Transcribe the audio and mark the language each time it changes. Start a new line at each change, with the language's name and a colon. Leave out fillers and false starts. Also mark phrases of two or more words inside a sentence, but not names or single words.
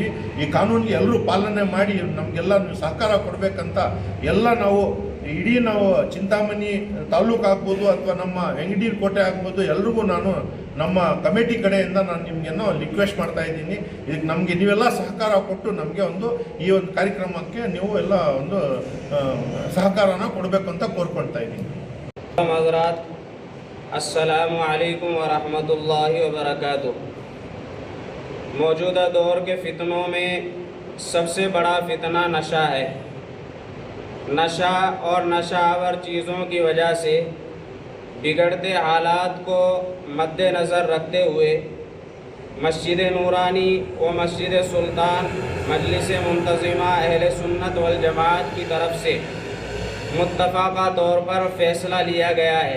Kannada: ಈ ಕಾನೂನಿಗೆ ಎಲ್ಲರೂ ಪಾಲನೆ ಮಾಡಿ ನಮಗೆಲ್ಲ ನೀವು ಸಹಕಾರ ಕೊಡಬೇಕಂತ ನಾವು ಇಡೀ ನಾವು ಚಿಂತಾಮಣಿ ತಾಲೂಕು ಆಗ್ಬೋದು ಅಥವಾ ನಮ್ಮ ವೆಂಕಟಗಿರಿ ಕೋಟೆ ಆಗ್ಬೋದು, ಎಲ್ರಿಗೂ ನಾನು ನಮ್ಮ ಕಮಿಟಿ ಕಡೆಯಿಂದ ನಾನು ನಿಮಗೇನೋ ರಿಕ್ವೆಸ್ಟ್ ಮಾಡ್ತಾ ಇದ್ದೀನಿ. ಇದಕ್ಕೆ ನಮಗೆ ನೀವೆಲ್ಲ ಸಹಕಾರ ಕೊಟ್ಟು ನಮಗೆ ಈ ಒಂದು ಕಾರ್ಯಕ್ರಮಕ್ಕೆ ನೀವು ಎಲ್ಲ ಒಂದು ಸಹಕಾರನ ಕೊಡಬೇಕು ಅಂತ ಕೋರ್ಕೊಳ್ತಾ ಇದ್ದೀನಿ.
Arabic: السلام عليكم ورحمة الله وبركاته.
Urdu: موجودہ دور کے فتنوں میں سب سے بڑا فتنہ نشہ ہے. نشہ اور نشہ آور چیزوں کی وجہ سے بگڑتے حالات کو مدنظر رکھتے ہوئے مسجد نورانی و مسجد سلطان مجلس منتظمہ اہل سنت والجماعت کی طرف سے متفقہ طور پر فیصلہ لیا گیا ہے.